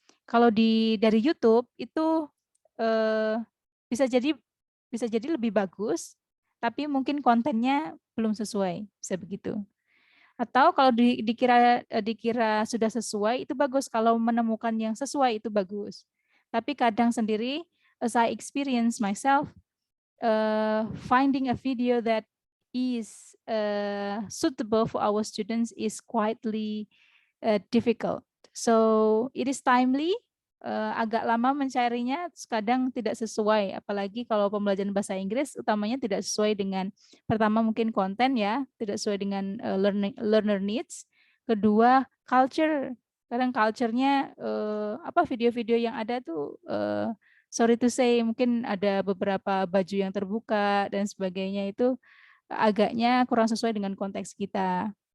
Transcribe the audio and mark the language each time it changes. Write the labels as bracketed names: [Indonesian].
[Indonesian] Kalau dari YouTube itu bisa jadi lebih bagus, tapi mungkin kontennya belum sesuai, bisa begitu. Atau kalau dikira sudah sesuai, itu bagus. Kalau menemukan yang sesuai, itu bagus. Tapi kadang sendiri, [English] as I experience myself, finding a video that is suitable for our students is quietly difficult. So it is timely, [Indonesian] agak lama mencarinya, kadang tidak sesuai, apalagi kalau pembelajaran bahasa Inggris utamanya tidak sesuai dengan, pertama mungkin konten ya, tidak sesuai dengan [English] learner needs. [Indonesian] Kedua, culture, kadang culture-nya video-video yang ada tuh [English] sorry to say, [Indonesian] mungkin ada beberapa baju yang terbuka dan sebagainya, itu agaknya kurang sesuai dengan konteks kita.